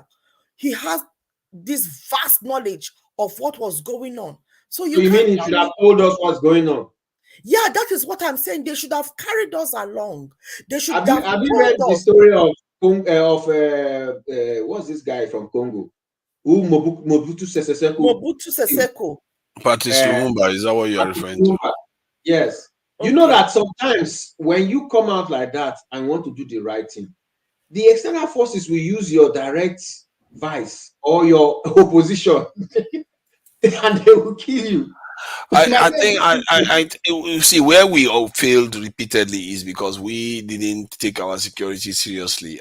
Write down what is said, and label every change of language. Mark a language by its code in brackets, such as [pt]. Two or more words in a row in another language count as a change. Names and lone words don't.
[en] He has this vast knowledge of what was going on. So you mean he should have told us what's going on? Yeah, that is what I'm saying. They should have carried us along. They should have you read the story of what's this guy from Congo? Mobutu Sese Seko. Mobutu Sese Seko. Patrice Lumumba, is that what you are referring to? Yes. Okay. You know that sometimes when you come out like that and want to do the right thing, the external forces will use your direct vice or your opposition and they will kill you. I think I see where we all failed repeatedly is because we didn't take our security seriously.